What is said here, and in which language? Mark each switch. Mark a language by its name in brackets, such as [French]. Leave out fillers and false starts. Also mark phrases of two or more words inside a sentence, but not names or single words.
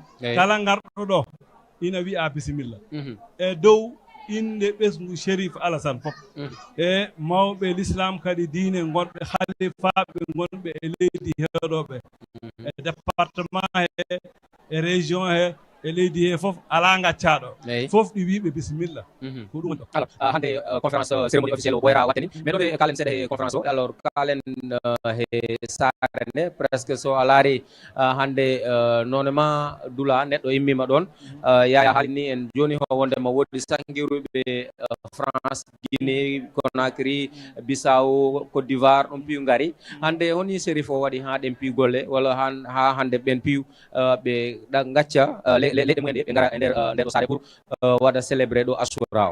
[Fula] kala garɗo ɗo ina wiya bisimilla e dow inde ɓesngu Chérif Alassane fof e mawɓe l'islam kadi diine gonɓe halifaɓe gonɓe e leydi heeɗoɓe e département he e région he e leydi he fof ala gaccaɗo fof ɗi wiɓe bisimilla ko ɗum. alors hande [French] conférence cérémonie officielle [Fula] o ɓoyra watteni mais ɗo kalen seeɗa e conférence o alors kalen he sare nde presque so a laari hande nonema Dula neɗɗo immima ɗon Yaya haali ni en joni ho wondema woodi sanguiruɓe France, Guinée, Conakry, Bissau, Côte d'Ivoire ɗum piyu ngari hande honi Chérif o waɗi ha ɗen piyu golle walla ha hande ɓen piyu ɓe gacca leyɗe mumen ɗe ɓe gara e nder ɗo sare pour waɗa célébré ɗo Ashura o.